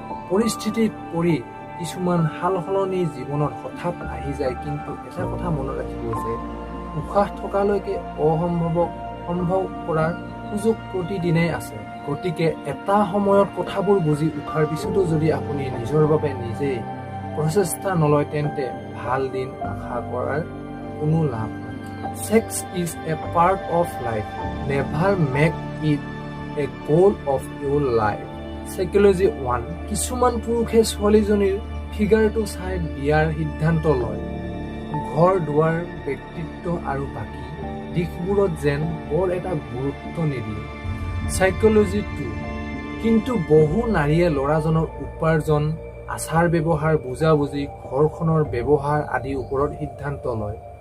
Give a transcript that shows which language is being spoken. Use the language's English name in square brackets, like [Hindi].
[Assamese] পৰিস্থিতিত পৰি কিছুমান সালসলনি জীৱনত হঠাৎ আহি যায়, কিন্তু এটা কথা মনত ৰাখিব যে উশাহ থকালৈকে অসম্ভৱক সম্ভৱ কৰাৰ সুযোগ প্ৰতিদিনেই আছে। গতিকে এটা সময়ত কথাবোৰ বুজি উঠাৰ পিছতো যদি আপুনি নিজৰ বাবে নিজেই প্ৰচেষ্টা নলয় তেন্তে ভাল দিন আশা কৰাৰ কোনো লাভ নাই। [English] Sex is a part of life. Never make it a goal of your life. Psychology 1. [Assamese] কিছুমান পুৰুষে ছোৱালীজনীৰ ফিগাৰটো চাই বিয়াৰ সিদ্ধান্ত লয়। ঘৰ দুৱাৰ, ব্যক্তিত্ব আৰু বাকী দিশবোৰত যেন বৰ এটা গুৰুত্ব নিদিয়ে। [English] Psychology 2. [Assamese] কিন্তু বহু নাৰীয়ে ল'ৰাজনৰ উপাৰ্জন, আচাৰ ব্যৱহাৰ, বুজাবুজি, ঘৰখনৰ ব্যৱহাৰ আদিৰ ওপৰত সিদ্ধান্ত লয়।